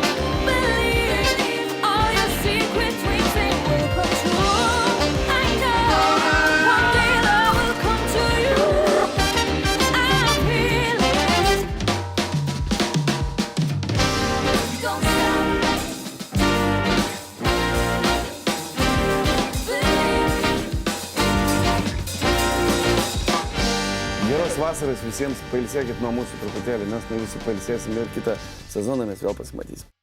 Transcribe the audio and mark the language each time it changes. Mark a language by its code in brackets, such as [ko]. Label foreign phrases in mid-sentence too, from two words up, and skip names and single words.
[en] Believe all your secret dreams, they will come true. I know one day love will come to you. I feel it. Don't stop. [lt] Geros vasaros visiems, pailsėkit nuo mūsų truputėlį, mes nuo jūsų pailsėsim ir kitą sezoną mes vėl pasimatysim.